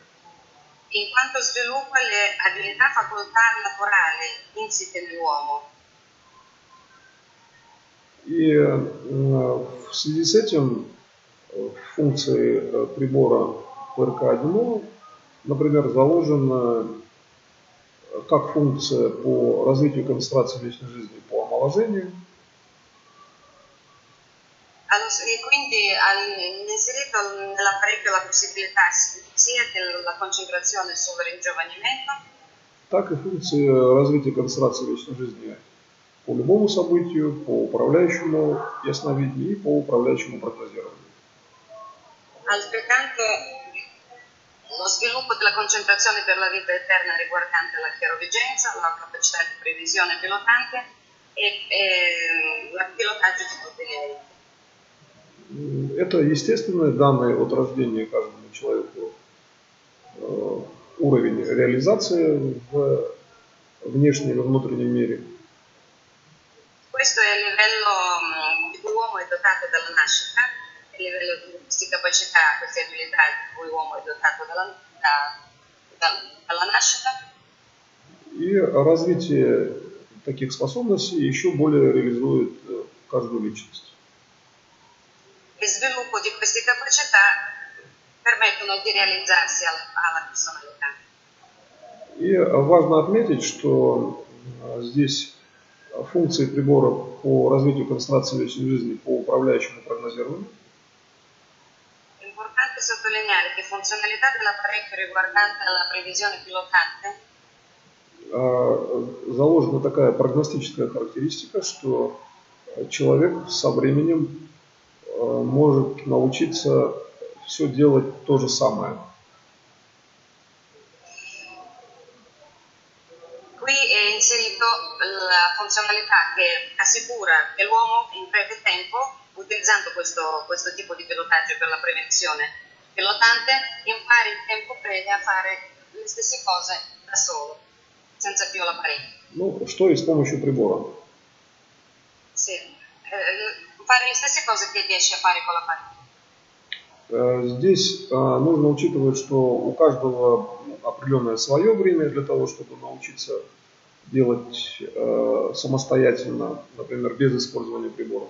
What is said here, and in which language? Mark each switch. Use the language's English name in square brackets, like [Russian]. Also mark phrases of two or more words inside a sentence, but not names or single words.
[Italian] In quanto sviluppa le abilità facoltà naturali insite nell'uomo. [Russian] И в связи с этим в функции прибора ПРК-1О, например, заложена как функция по развитию концентрации вечной жизни по омоложению. [Italian] E quindi inserito nell'apparecchio la possibilità sia della concentrazione sul ringiovanimento, [Russian] так и функции развития концентрации вечной жизни по любому событию, по управляющему ясновидению и по управляющему прогнозированию. [Italian] Altrettanto lo sviluppo della concentrazione per la vita eterna riguardante la chiaroveggenza, la capacità di previsione pilotante e il pilotaggio di tutti gli eventi. [Russian] Это естественные данные от рождения каждому человеку уровень реализации в внешнем и внутреннем мире. [Italian] Questo è il livello di cui l'uomo è dotato dalla nascita, il livello di queste capacità, queste abilità di cui l'uomo è dotato dalla nascita. [Russian] И развитие таких способностей еще более реализует каждую личность. [Italian] Il sviluppo di queste capacità permettono di realizzarsi alla personalità. [Russian] И важно отметить, что здесь функции прибора по развитию концентрации вечной жизни по управляющему прогнозированию. [Italian] È importante sottolineare che funzionalità dell'apparecchio riguardante la previsione pilotante [Russian] заложена такая прогностическая характеристика, что человек со временем может научиться все делать то же самое. [Italian] Qui è inserito la funzionalità che assicura che l'uomo in breve tempo, utilizzando questo tipo di pilotaggio per la prevenzione pilotante, impari in tempo breve a fare le stesse cose da solo, senza più l'apparecchio. [Russian] Ну, что и с помощью прибора. [Italian] Sì, fare le stesse cose che riesci a fare con l'apparecchio. [Russian] Здесь нужно учитывать, что у каждого определенное свое время для того, чтобы научиться делать самостоятельно, например, без использования приборов.